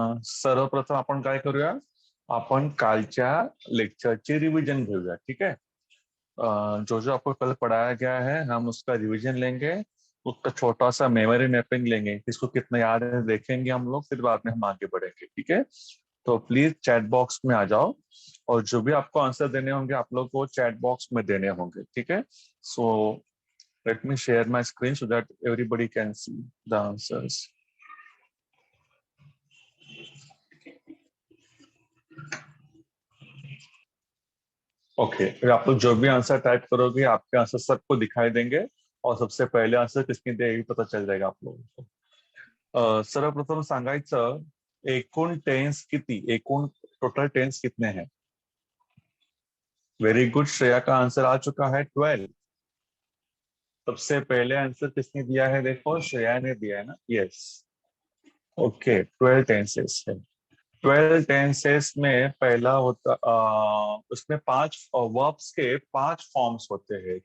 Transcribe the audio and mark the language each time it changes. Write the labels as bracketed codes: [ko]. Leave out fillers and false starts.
[mr] सर्वप्रथम आपण काय करूया, आपण कालच्या लेक्चरची रिवीजन घेऊया. [hi] ठीक है, जो जो आपको कल पढ़ाया गया है हम उसका रिवीजन लेंगे, उसका छोटा सा मेमोरी मैपिंग लेंगे, किसको कितना याद है देखेंगे हम लोग, फिर बाद में हम आगे बढ़ेंगे. ठीक है, तो प्लीज चैट बॉक्स में आ जाओ और जो भी आपको आंसर देने होंगे आप लोग को चैट बॉक्स में देने होंगे. ठीक है, [en] So let me share my screen so that everybody can see the answers. [hi] Okay, आप लोग जो भी आंसर टाइप करोगे आपके आंसर सबको दिखाई देंगे और सबसे पहले आंसर किसने दिया ये पता चल जाएगा आप लोगों को. [mr] सर्वप्रथम सांगायचं एकूण टेन्स किती, एकूण [hi] टोटल टेन्स कितने हैं. वेरी गुड, श्रेया का आंसर आ चुका है 12. सबसे पहले आंसर किसने दिया है, देखो श्रेया ने दिया है ना. यस, ओके, 12 टेंसेस है. 12 टेंसेस में पहला होता उसमें 5 वर्ब्स के 5 फॉर्म्स होते हैं.